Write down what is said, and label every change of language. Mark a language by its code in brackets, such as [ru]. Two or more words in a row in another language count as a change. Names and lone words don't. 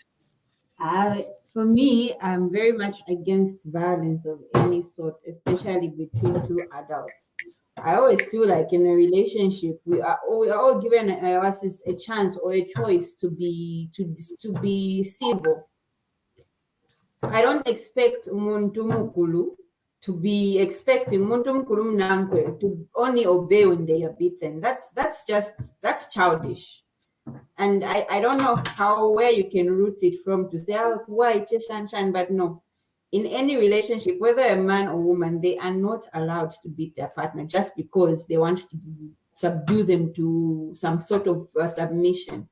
[en] For me, I'm very much against violence of any sort, especially between two adults. I always feel like in a relationship, we are all given us a chance or a choice to be civil. I don't expect [bem] umuntu mukulu [en] to be expecting [bem] umuntu mukulu mnankwe [en] to only obey when they are beaten. That's childish. And I don't know where you can root it from to say, why shan, but no. In any relationship, whether a man or woman, they are not allowed to beat their partner just because they want to subdue them to some sort of submission.